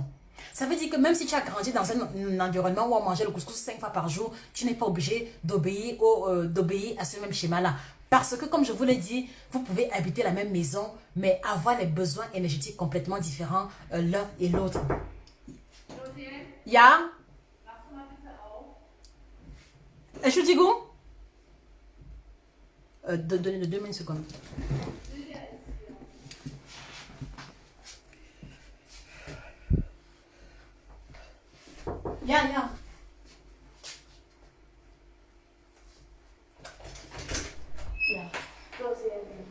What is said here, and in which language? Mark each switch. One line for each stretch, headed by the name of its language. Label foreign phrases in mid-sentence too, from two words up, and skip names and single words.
French: Ça veut dire que même si tu as grandi dans un environnement où on mangeait le couscous 5 fois par jour, tu n'es pas obligé d'obéir à ce même schéma-là. Parce que comme je vous l'ai dit, vous pouvez habiter la même maison, mais avoir les besoins énergétiques complètement différents l'un et l'autre.
German: Ja? Entschuldigung?
French: Donnez-le 2 secondes.
German: Ja, ja. Ja, so sehr gut.